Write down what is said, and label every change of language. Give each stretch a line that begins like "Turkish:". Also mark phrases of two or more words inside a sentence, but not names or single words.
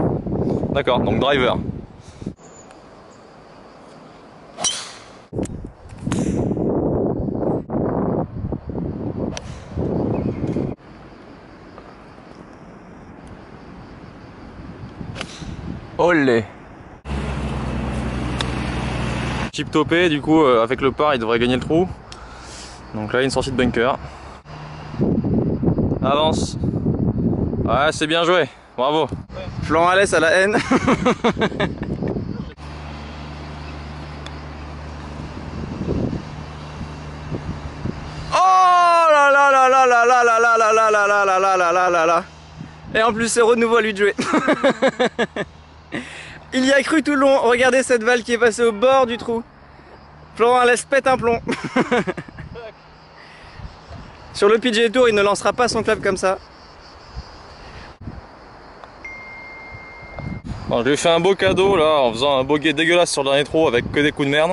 French: D'accord, donc driver. Olé. Chip topé, du coup avec le par il devrait gagner le trou. Donc là une sortie de bunker. Avance. Ouais, c'est bien joué, bravo. Florent Alès à la haine. Oh là là là là là là là là là là là là là là là là là là. Et en plus c'est renouveau à lui de jouer. Il y a cru tout le long. Regardez cette balle qui est passée au bord du trou. Florent Alès pète un plomb. Sur le PGA Tour, il ne lancera pas son club comme ça. Bon, je lui ai fait un beau cadeau là en faisant un bogey dégueulasse sur le dernier trou avec que des coups de merde.